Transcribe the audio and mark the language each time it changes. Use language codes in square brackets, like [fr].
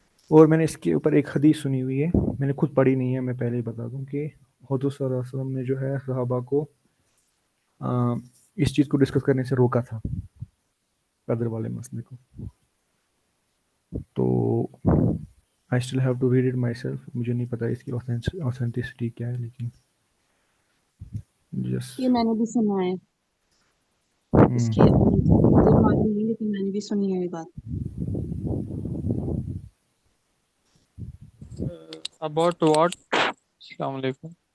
[ur] اور میں نے اس کے اوپر ایک حدیث سنی ہوئی ہے، میں نے خود پڑھی نہیں ہے، میں پہلے ہی بتا دوں کہ حضور صلی اللہ علیہ وسلم نے جو ہے صحابہ کو اس چیز کو ڈسکس کرنے سے روکا تھا، قدر والے مسئلے کو. تو [en] I still have to read it myself. [ur] مجھے نہیں پتا اس کی authenticity کیا ہے، لیکن یہ میں نے بھی سنا ہے اس کی مجھے معلوم نہیں، لیکن میں نے بھی سنی ہے یہ بات. [en] About what? [ur] السلام علیکم.